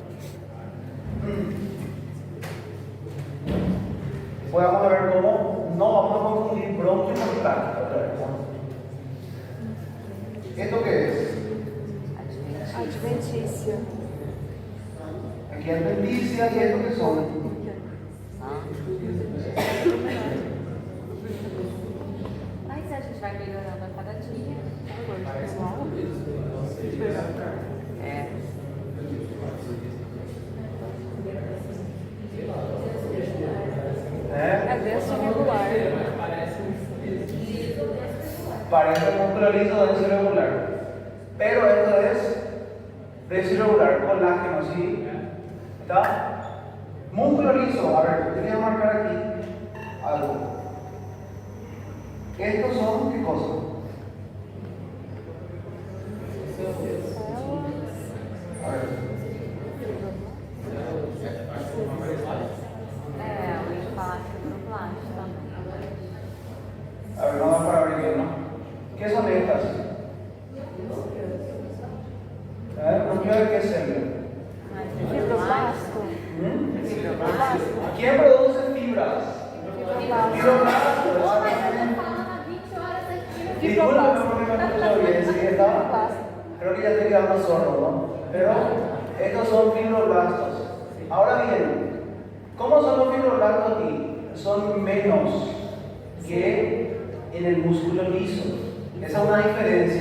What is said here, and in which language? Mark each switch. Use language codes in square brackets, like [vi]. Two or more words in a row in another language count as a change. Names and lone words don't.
[es] Pues vamos a ver cómo no vamos a confundir bronquio con tráquea otra vez. ¿Esto qué es? Adventícia. Aquí adventicia y esto que son. [pt] Mas a gente vai melhorando a cada dia. É. É denso irregular. Parece músculo liso denso irregular. [es] Pero esto es denso irregular, colágeno, ¿sí? ¿Está? Músculo liso, a ver, voy a marcar aquí algo. ¿Estos son qué cosas? A ver. [pt] É, o espaço do plástico também. [es] A ver, vamos para abrir bien, ¿no? ¿Qué son estas? ¿Núcleo de qué célula? Fibroblasto. ¿Quién produce fibras? Fibroblasto. Fibroblastos. [pt] Ô, mas eu tô falando há 20 horas aqui. [es] Disculpe, no me escucho bien, sí, está. Creo que ya estoy quedando sordo, ¿no? Pero estos son fibroblastos. Ahora bien, ¿cómo son los fibroblastos aquí? Son menos que en el músculo liso. Esa es una diferencia.